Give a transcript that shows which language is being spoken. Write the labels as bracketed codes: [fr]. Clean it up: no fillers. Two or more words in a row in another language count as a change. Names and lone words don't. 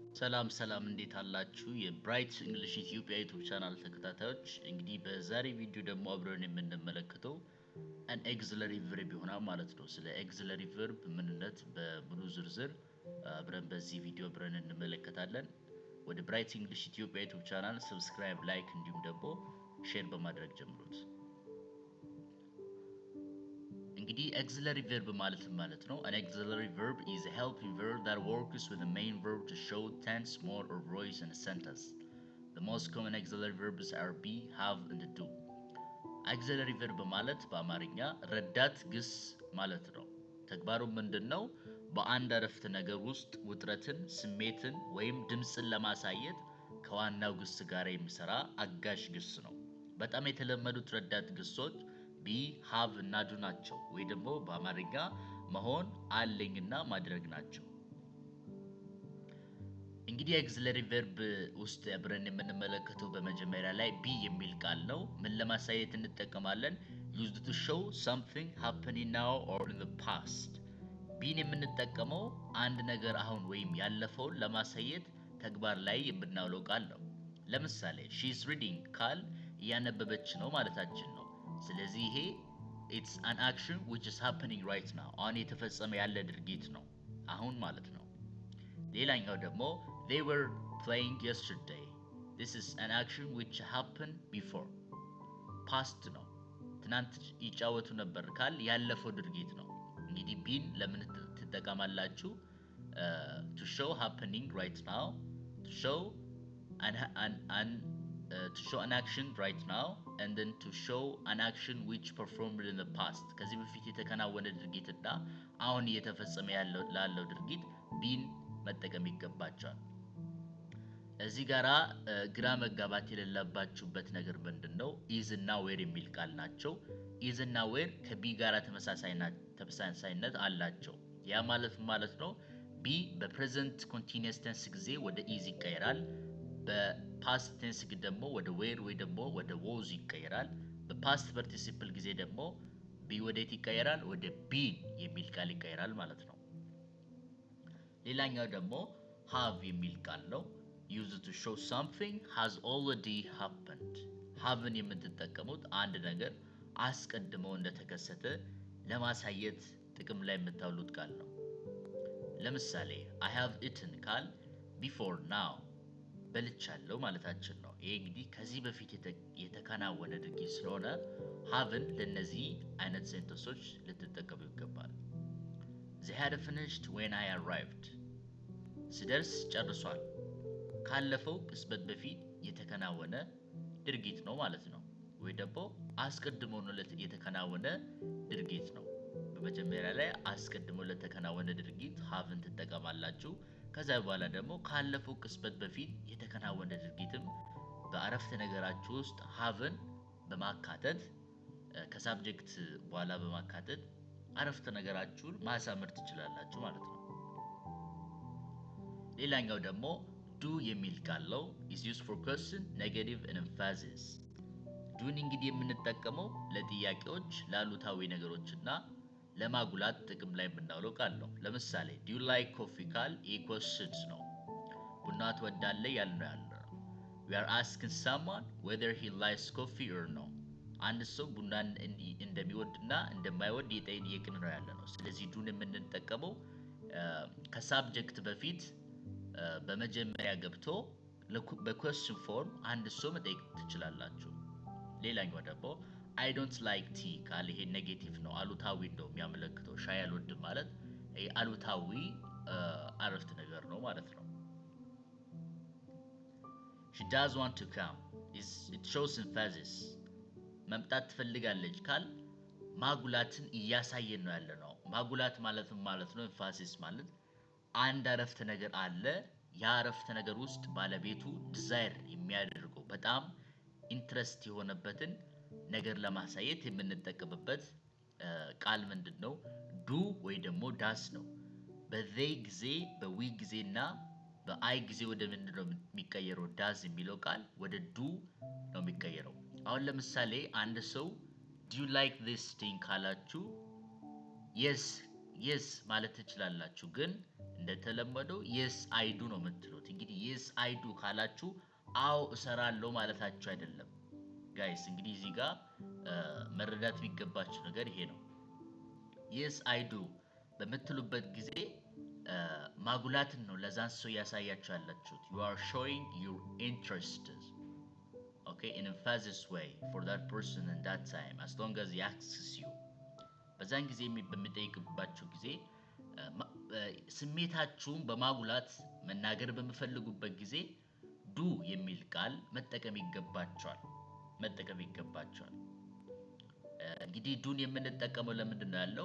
[am] ሰላም እንዴት አላችሁ የብራይት እንግሊሽ ኢትዮጵያ ዩቲዩብ ቻናል ተከታታዮች እንግዲህ በዛሬ ቪዲዮ ደግሞ አብረን የምንመለከተው [en] an auxiliary verb [am] ይሆናል ማለት ነው ስለ [en] auxiliary verb [am] ምንነት በሙሉ ዝርዝር አብረን በዚህ ቪዲዮ አብረን እንመለከታለን ወደ ብራይት እንግሊሽ ኢትዮጵያ ዩቲዩብ ቻናል ሰብስክራይብ ላይክ እንዲሁም ደግሞ ሼር በማድረግ ጀምሩት [en] እንግዲህ auxiliary verb [am] ማለት ነው [en] an auxiliary verb is a helping verb that works with the main verb to show tense mode or voice in a sentence the most common auxiliary verbs are be have and do auxiliary verb [am] ማለት በአማርኛ ረዳት ግስ ማለት ነው ተግባሩ ምንድነው በአንድ አረፍተ ነገር ውስጥ ውጥረትን ስሜትን ወይም ድምጽን ለማሳየት ከዋናው ግስ ጋር የሚሰራ አጋዥ ግስ ነው በጣም የተለመዱት ረዳት ግሶች [en] be have [am] እና do ናቸው ወይ ደግሞ በአማርኛ መሆን አለኝና ማድረግ ናቸው እንግዲህ [en] auxiliary verb [am] ውስጥ አብረን የምንመለከተው በመጀመሪያ ላይ be የሚል ቃል ነው ምን ለማሳየት እንጠቀማለን [en] used to show something happening now or in the [am] past be የምንጠቀመው አንድ ነገር አሁን ወይም ያለፈውን ለማሳየት ተግባር ላይ የምናውለው ቃል ነው ለምሳሌ [en] she is reading [am] ካል እያነበበች ነው ማለታችን ነው ስለዚህ ይሄ [en] it's an action which is happening right now [am] አሁን የተፈጸመ ያለ ድርጊት ነው አሁን ማለት ነው ሌላኛው ደግሞ [en] they were playing yesterday this is an action which happened before past [am] ነው ትናንት ይጫወቱ ነበር ካል ያለፈው ድርጊት ነው እንግዲህ ቢን ለምን ትጠቀማላችሁ [en] to show happening right now to show to show an action right now and then to show an action which performed in the past [am] ከዚህ በፊት የተከናወነ ድርጊትና አሁን እየተፈጸመ ያለው ድርጊት ቢን መጠቀም ይገባቸዋል እዚህ ጋራ ግራ መጋባት የሌለባችሁበት ነገር ምንድነው is እና where የሚል ቃል ናቸው is እና where ከቢ ጋራ ተመሳሳይነት አላቸው ያ ማለት ነው be በ [en] present continuous tense [am] ጊዜ ወደ is ይቀየራል በ [en] past tense [am] ደግሞ ወደ were ወይ ደግሞ ወደ was ይቀየራል በ [en] past participle [am] ጊዜ ደግሞ be ወዴት ይቀየራል ወደ been የሚል ቃል ይቀየራል ማለት ነው ሌላኛው ደግሞ have የሚል ቃል ነው [en] used to show something has already happened [am] haveን የምትጠቀሙት አንድ ነገር አስቀድሞ እንደተከሰተ ለማሳየት ጥቅም ላይ የምታውሉት ቃል ነው ለምሳሌ [en] I have eaten [am] ካል [en] before now [am] በልቻለሁ ማለታችን ነው ይሄ እንግዲህ ከዚህ በፊት የተከናወነ ድርጊት ስለሆነ haveን ለነዚህ አይነት ሴንተንሶች ልትጠቀሙ ይገባል [en] they had finished when I arrived [am] ሲደርስ ጨርሷል ካለፈው ቅጽበት በፊት የተከናወነ ድርጊት ነው ማለት ነው ወይ ደግሞ አስቀድሞ ነው የተከናወነ ድርጊት ነው በመጀመሪያ ላይ አስቀድሞ ለተከናወነ ድርጊት haveን ትጠቀማላችሁ ከዛ በኋላ ደግሞ ካለፈው ቅጽበት በፊት የተከናወነ ድርጊትም በአረፍተ ነገራችሁ ውስጥ haveን በማካተት ከሳብጀክት በኋላ በማካተት አረፍተ ነገራችሁን ማሳመር ትችላላችሁ ማለት ነው ሌላኛው ደግሞ do የሚል ቃል ነው [en] is used for question negative and emphasis [am] doን እንግዲህ የምንጠቀመው ለጥያቄዎች ላሉታዊ ነገሮችና ለማጉላት ጥቅም ላይ የምናውለው ቃል ነው ለምሳሌ [en] do you like coffee [am] ካል questions ነው ቡና ትወዳለህ ያልነው [en] we are asking someone whether he likes coffee or no [am] አንድ ሰው ቡናን እንደሚወድና እንደማይወድ እየጠየቅን ነው ያለነው ስለዚህ ዱን የምንጠቀመው ከሳብጀክት በፊት በመጀመሪያ ገብቶ በ [en] question form [am] አንድ ሰው መጠየቅ ትችላላችሁ ሌላኛው ደግሞ [en] I don't like tea [am] ካል ይሄ ኔጌቲቭ ነው አሉታዊ ነው የሚያመለክተው ሻይ አልወድም ማለት ይሄ አሉታዊ አረፍተ ነገር ነው ማለት ነው [en] She does want to come it shows emphasis [am] መምጣት ትፈልጋለች ካል ማጉላትን እያሳየን ነው ያለነው ማጉላት ማለት ነው emphasis ማለት አንድ አረፍተ ነገር አለ ያ አረፍተ ነገር ውስጥ ባለቤቱ ዲዛይር የሚያደርገው በጣም ኢንትረስት የሆነበትን ነገር ለማሳየት የምንጠቀምበት ቃል ምንድነው do ወይ ደግሞ does ነው በthey ጊዜ በwe ጊዜና በI ጊዜ ወደ ምንድነው የሚቀየረው does የሚለው ቃል ወደ do ነው የሚቀየረው አሁን ለምሳሌ አንድ ሰው [en] do you like this thing [am] ካላችሁ yes ማለት ትችላላችሁ ግን እንደተለመደው [en] yes I do [am] ነው የምትሉት። እንግዲህ [en] yes I do [am] ካላችሁ አዎ እሰራለሁ ማለታችሁ አይደለም ጋይስ። እንግዲህ እዚህ ጋር መረዳት የሚገባችሁ ነገር ይሄ ነው። [en] yes I do [am] በምትሉበት ጊዜ ማጉላትን ነው ለዛን ሰው ያሳያችሁ ያላችሁት። [en] you are showing your interest, okay, in a emphasis way for that person in that time as long as he asks you. [am] በዛን ጊዜ በሚጠይቅባችሁ ጊዜ ስሜታችሁን በማጉላት መናገር በሚፈልጉበት ጊዜ ዱ የሚል ቃል መጠቀም ይገባቸዋል። እንግዲህ ዱን የምንጠቀመው ለምንድን ነው ያለው?